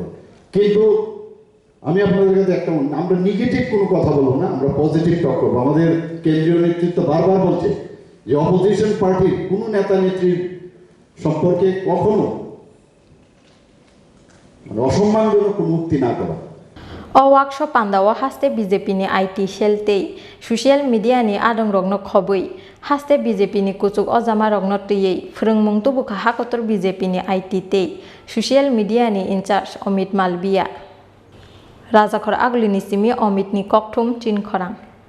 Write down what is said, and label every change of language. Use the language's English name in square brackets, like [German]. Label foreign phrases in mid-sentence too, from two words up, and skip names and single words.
[Bangla] কিন্তু আমি আপনাদের কাছে একটা আমরা নেগেটিভ কোনো কথা বলবো না, আমরা [English] positive talk [Bangla] করবো। আমাদের কেন্দ্রীয় নেতৃত্ব বারবার বলছে যে অপোজিশন পার্টির কোনো নেতা নেত্রীর সম্পর্কে কখনো অসম্মানজনক কোনো উক্তি না করা। [Kok Borok] O workshop pandawa haste BJP ni IT shelte [English] social media [Kok Borok] ni adong rogno khobui haste BJP ni kuchuk ojama rogno tiyei phurungmung tu bukha hakotor BJP ni IT te [English] social media [Kok Borok] ni Incharge Amit Malviya Rajakhor agli ni simi Amit ni kokthum Chin Khorang